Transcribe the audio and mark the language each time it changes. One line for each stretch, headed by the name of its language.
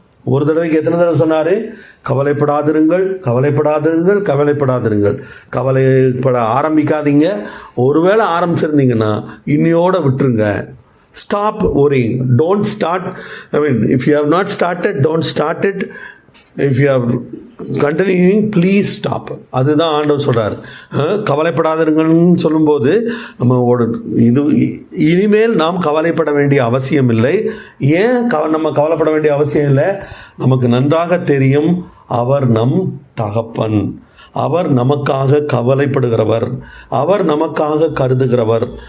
Tamil: ஒரு தடவைக்கு எத்தனை தடவை சொன்னார்? கவலைப்படாதிருங்கள், கவலைப்படாதிருங்கள், கவலைப்படாதிருங்கள். கவலைப்பட ஆரம்பிக்காதீங்க. ஒருவேளை ஆரம்பிச்சிருந்தீங்கன்னா இன்னையோட விட்டுருங்க.
English: Stop worrying. Don't start. If you have not started, don't start it. If you are continuing please stop.
Tamil: அதுதான் ஆண்டவர் சொல்கிறார். கவலைப்படாதீங்கன்னு சொல்லும்போது நம்ம இது இனிமேல் நாம் கவலைப்பட வேண்டிய அவசியம் இல்லை. ஏன் நம்ம கவலைப்பட வேண்டிய அவசியம் இல்லை? நமக்கு நன்றாக தெரியும், அவர் நம் தகப்பன், அவர் நமக்காக கவலைப்படுகிறவர், அவர் நமக்காக கருதுகிறவர்.